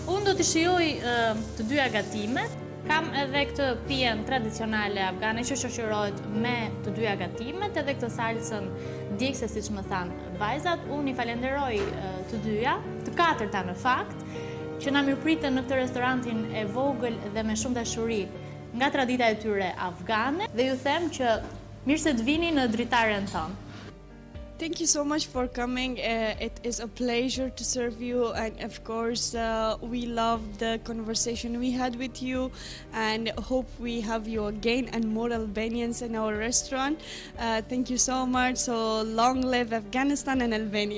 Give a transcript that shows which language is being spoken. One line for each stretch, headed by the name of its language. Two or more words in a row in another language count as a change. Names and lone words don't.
Albanian: Unë do të shijoj të dyja gatimet. Kam edhe këtë pijen tradicionale afgane që shoqërohet me të dyja gatimet, edhe këtë salsën djegëse, siç më thanë vajzat. Unë i falenderoj të dyja, të katërta në fakt, që na mirëpritën në këtë restorantin e vogël dhe me shumë dashuri nga tradita e tyre afgane, dhe ju them që mirë se të vini në dritaren tonë.
English: Thank you so much for coming. It is a pleasure to serve you, and of course we love the conversation we had with you, and hope we have you again and more Albanians in our restaurant. Thank you so much. So long live Afghanistan and Albania.